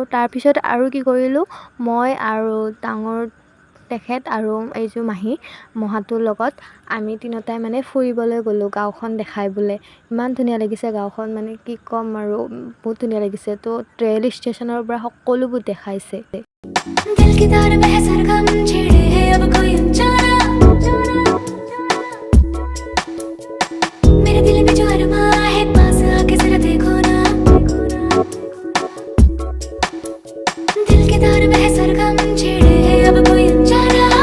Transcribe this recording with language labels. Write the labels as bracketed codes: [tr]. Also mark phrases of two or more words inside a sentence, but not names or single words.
[as] তাৰপিছত আৰু কি কৰিলোঁ, মই আৰু ডাঙৰ তেখেত আৰু এইযোৰ মহাটোৰ লগত আমি তিনিওটাই ফুৰিবলৈ গ'লোঁ, গাঁওখন দেখাই বোলে। ইমান ধুনীয়া লাগিছে গাঁওখন, কি ক'ম আৰু, বহুত ধুনীয়া লাগিছে। তো ৰেল ষ্টেচনৰ পৰা সকলোবোৰ দেখাইছে। [hi] दिल की तार में है सरगम छेड़े है अब कोई अनजाना मेरे दिल में जो अरमां है पास आके जरा देखो ना दिल की तार में है सरगम छेड़े है अब कोई अनजाना